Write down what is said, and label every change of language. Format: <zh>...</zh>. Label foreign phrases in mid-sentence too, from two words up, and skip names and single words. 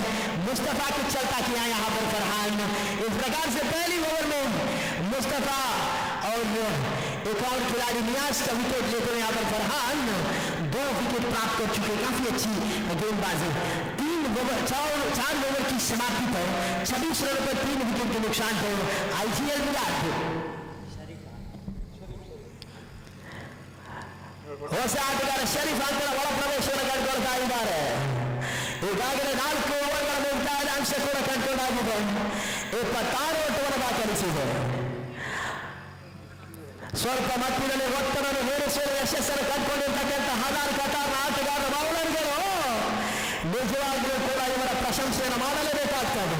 <hi>मुस्तफा को चलता किया यहाँ पर फरहान। इस प्रकार से पहली ओवर में मुस्तफा और एक और खिलाड़ी नियाज का विकेट लेते हुए यहाँ पर फरहान 2 विकेट प्राप्त कर चुके। काफी अच्छी गेंदबाजी। 4 ओवर की समाप्ति पर 26 रनों पर 3 विकेट के नुकसान पर आईपीएल विराट</hi> <kn>ಹೊಸ ಆಟಗಾರ ಶರೀಫ್ ಅಂತರ ಒಳ ಪ್ರವೇಶವನ್ನು ಕಂಡುಕೊಳ್ತಾ ಇದ್ದಾರೆ. ಈಗಾಗಲೇ 4 ಓವರ್ಗಳ ಮುಕ್ತಾಯದ ಅಂಶ ಕೂಡ ಕಂಡುಕೊಂಡಾಗಿದೆ. 26 ಓಟವನ್ನು ದಾಖಲಿಸಿದೆ. ಸ್ವಲ್ಪ ಮಟ್ಟಿನಲ್ಲಿ ಒತ್ತಡವನ್ನು ಹೇರಿಸುವ ಯಶಸ್ಸನ್ನು ಕಂಡುಕೊಂಡಿರ್ತಕ್ಕಂಥ ಹಜಾರ್ ಕತಾರ್ನ ಆಟಗಾರ ಬೌಲರ್ಗಳು ನಿಜವಾಗ್ಲೂ ಕೂಡ ಇವರ ಪ್ರಶಂಸೆಯನ್ನು ಮಾಡಲೇಬೇಕಾಗ್ತದೆ.</kn>